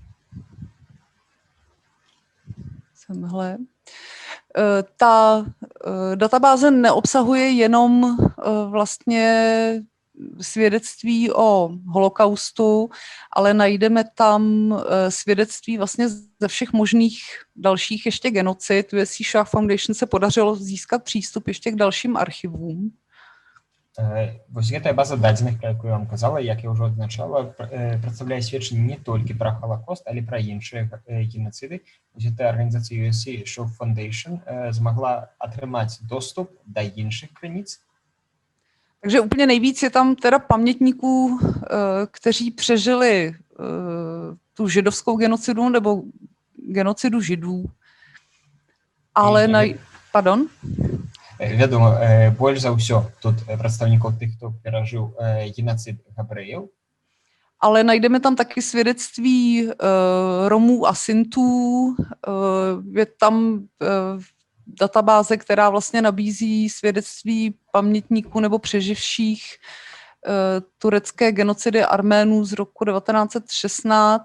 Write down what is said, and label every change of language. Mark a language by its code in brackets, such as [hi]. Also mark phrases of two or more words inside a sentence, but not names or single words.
[cs] Semhle. Ta databáze neobsahuje jenom vlastně svědectví o holokaustu, ale najdeme tam svědectví vlastně ze všech možných dalších ještě genocid. USC Shark Foundation se podařilo získat přístup ještě k dalším archivům. [be] Вось гэтая база дадзеных, пра якую я вам казала, як я ўжо адзначала, прадстаўляе сведчанні не толькі пра Халакост, але пра іншыя геноциды. Вось гэтая арганізацыя USC Shark Foundation змагла атрымаць доступ да іншых крыніц. [cs] Takže úplně nejvíc je tam teda pamětníků, kteří přežili tu židovskou genocidu nebo genocidu židů. Ale Pardon? [be] Вядома, больш за ўсё тут прадстаўнікаў тых, хто перажыў геноцид габрэяў. [cs] Ale najdeme tam taky svědectví Romů a Sintů. Je tam databáze, která vlastně nabízí svědectví pamětníků nebo přeživších turecké genocidy Arménů z roku 1916.